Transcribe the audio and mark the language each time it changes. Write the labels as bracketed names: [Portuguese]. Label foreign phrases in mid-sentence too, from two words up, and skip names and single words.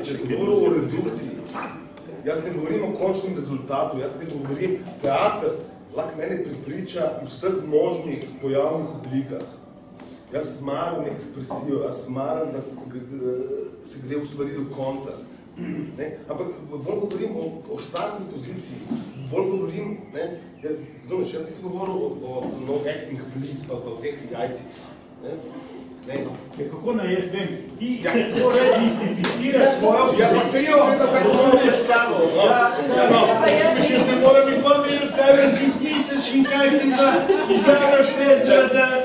[Slovenian] Če sem govoril o redukciji, jaz ne govorim o končnem rezultatu, jaz ne govorim teater, lahko mene pripriča v vseh možnih pojavnih oblikah. Jaz maram ekspresijo, jaz maram, da se gre v stvari do konca. Ne? Ampak bolj govorim o štartni poziciji, bolj govorim, ne, jaz nisem govoril o [English] no acting please, [Slovenian] pa o teh jajcih. Kako naj jaz vem, ti torej mistificiraš svojo pozicijo, Jaz ne moram nikoli vedeti, kaj razmisliš in kaj ti da izjavljaš zaradi...